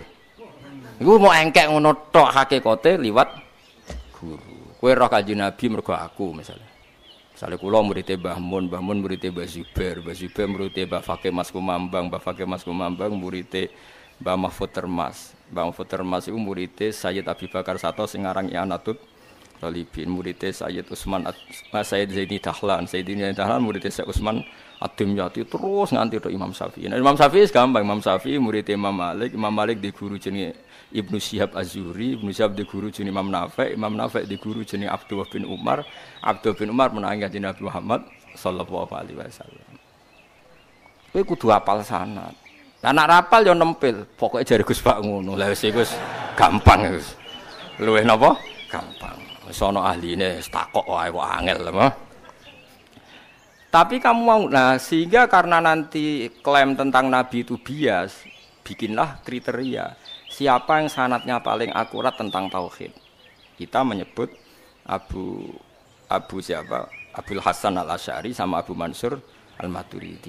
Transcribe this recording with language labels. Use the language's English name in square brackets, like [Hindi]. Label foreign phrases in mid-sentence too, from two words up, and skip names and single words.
[Javanese] Iku mau engkek ngono tok hakikate liwat guru. Kowe roh Kanjeng Nabi mergo aku misalnya. Misalnya kula murid Mbah Mun murid Mbah Zubair murid Mbah Fakih Mas Kumambang, Mbah Fakih Mas Kumambang murid Mbah Mahfud Termas. Mbah Mahfud Termas iku murid Sayyid Abi Bakar Sato sing aran I'anatul Talibin, murid Sayyid Utsman Sayyid Zaini Dahlan, Sayyid Zaini Dahlan murid Sayyid Utsman Ad-Dimyati terus nganti tok Imam Syafi'i. Nah, Imam Syafi'i gampang, Imam Syafi'i murid Imam Malik di guru jenenge Ibnu Syihab Az-Zuhri, Ibnu Syihab di guru jenenge Imam Nafi' di guru jenenge Abdullah bin Umar menangi kanjeng Nabi Muhammad [Arabic] صلى الله عليه وسلم. [Javanese] Kowe kudu hafal sanad. Lah nek rapal yo nempel, pokoke jare Gus Pak ngono. Lah wis iku gampang wis. Luwih napa? Gampang. Wis ana ahline, wis takok wae kok angel mah. [Indonesian] Tapi kamu mau, nah sehingga karena nanti klaim tentang Nabi itu bias, bikinlah kriteria siapa yang sanadnya paling akurat tentang tauhid. Kita menyebut Abu Abdul Hasan Al-Asy'ari sama Abu Mansur Al-Maturidi.